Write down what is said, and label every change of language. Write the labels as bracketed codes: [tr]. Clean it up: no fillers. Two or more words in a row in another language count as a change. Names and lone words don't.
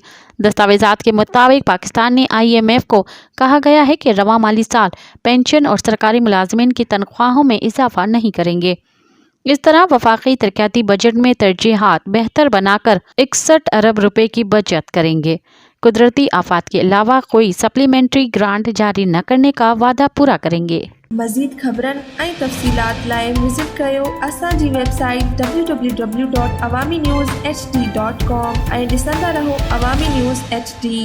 [ur] دستاویزات کے مطابق پاکستان نے IMF کو کہا گیا ہے کہ رواں مالی سال پنشن اور سرکاری ملازمین کی تنخواہوں میں اضافہ نہیں کریں گے۔ اس طرح وفاقی ترقیاتی بجٹ میں ترجیحات بہتر بنا کر ₹61 ارب کی بچت کریں گے۔ قدرتی آفات کے علاوہ کوئی [en] supplementary grant [ur] جاری نہ کرنے کا وعدہ پورا کریں گے۔ [sd] مزید خبرن ऐं तफ़सीलात लाइ विज़िट कयो असांजी वेबसाइट www.awamiNewsHD.com ऐं ॾिसंदा रहो अवामी न्यूज़ HD।